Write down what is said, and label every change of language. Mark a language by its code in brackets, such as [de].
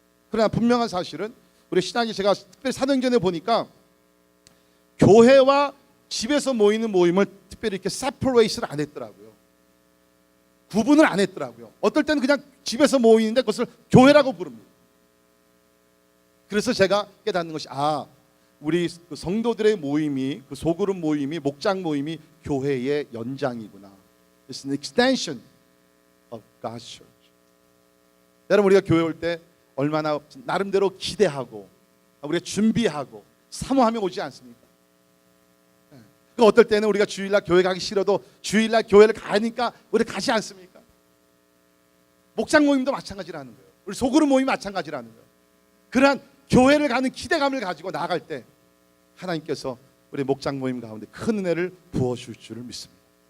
[ko] 그러나 분명한 사실은 우리 신학이, 제가 특별히 사도행전에 보니까 교회와 집에서 모이는 모임을 특별히 이렇게 세퍼레이트를 안 했더라고요. 구분을 안 했더라고요. 어떨 때는 그냥 집에서 모이는데 그것을 교회라고 부릅니다. 그래서 제가 깨닫는 것이, 우리 그 성도들의 모임이, 그 소그룹 모임이, 목장 모임이 교회의 연장이구나. [en] It's an extension of God's church. [ko] 여러분, 우리가 교회 올 때 얼마나 나름대로 기대하고 우리가 준비하고 사모하며 오지 않습니까? 그 어떨 때는 우리가 주일날 교회 가기 싫어도 주일날 교회를 가니까 우리 가지 않습니까? 목장 모임도 마찬가지라는 거예요. 우리 소그룹 모임이 마찬가지라는 거예요. 그러한 교회를 가는 기대감을 가지고 나아갈 때 하나님께서 우리 목장 모임 가운데 큰 은혜를 부어줄 줄을 믿습니다.